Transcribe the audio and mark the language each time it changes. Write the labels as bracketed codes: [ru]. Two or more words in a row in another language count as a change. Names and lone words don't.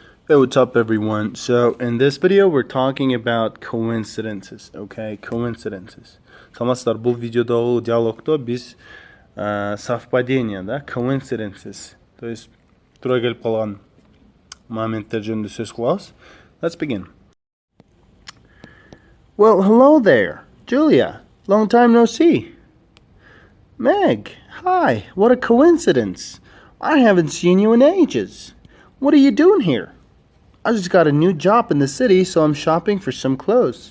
[en] Hey, what's up everyone? So in this video we're talking about coincidences, okay? Coincidences. [ky] Саламатсыздар, бул видеодогу диалогдо биз совпадение, да, coincidences, [ru] то есть [ky] туура келип калган моменттер жөнүндө сөз кылабыз. [en] Let's begin. Well, hello there, Julia. Long time no see. Meg, hi. What a coincidence. I haven't seen you in ages. What are you doing here? I just got a new job in the city, so I'm shopping for some clothes.